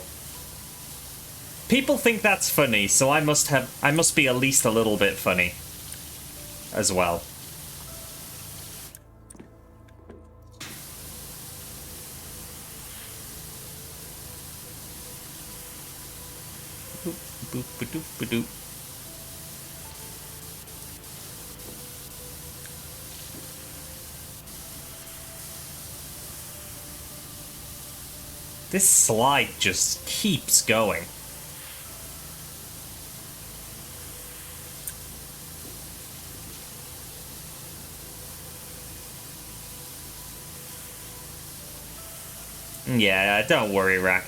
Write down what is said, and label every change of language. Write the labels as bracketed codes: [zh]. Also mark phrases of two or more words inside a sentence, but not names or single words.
[en] People think that's funny, so I must be at least a little bit funny as well. Boop, ba-doop, ba-doop. This slide just keeps going. Yeah, don't worry, Rack.